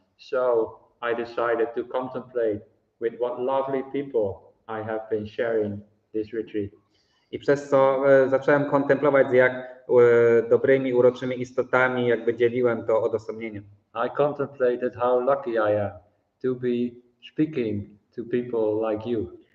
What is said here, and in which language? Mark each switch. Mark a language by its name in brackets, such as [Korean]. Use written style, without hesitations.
[English] So I decided to contemplate with what lovely people I have been sharing this retreat. [Polish] I przez co zacząłem kontemplować, z jak dobrymi, uroczymi istotami jakby dzieliłem to odosobnienie. [English] I contemplated how lucky I am to be speaking to people like you.